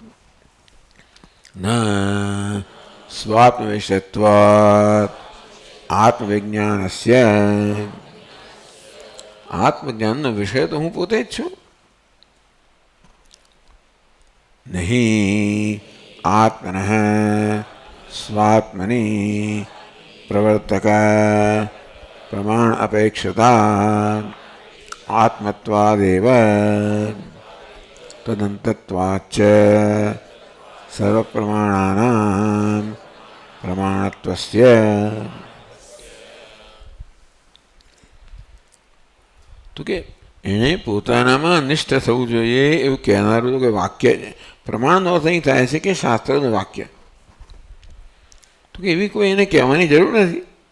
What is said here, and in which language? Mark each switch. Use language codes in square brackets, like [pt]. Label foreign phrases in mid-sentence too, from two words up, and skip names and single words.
[sa] ન સ્વાત્મવિષયત્વાત્ આત્મવિજ્ઞાનસ્ય. [gu] આત્મજ્ઞાનનો વિષય તો હું પોતે જ છું. [sa] નહીં आत्मनः स्वात्मनि प्रवर्तक प्रमाण अपेक्षता आत्मत्वादेव तदन्तत्वाच्च सर्वप्रमाणानां प्रमाणत्वस्य। [gu] તો કે એણે પોતાનામાં નિષ્ઠ થવું જોઈએ એવું કહેનારું કે વાક્ય પ્રમાણનો અર્થ અહીં થાય છે કે શાસ્ત્રનું વાક્ય. તો કે એવી કોઈ એને કહેવાની જરૂર નથી.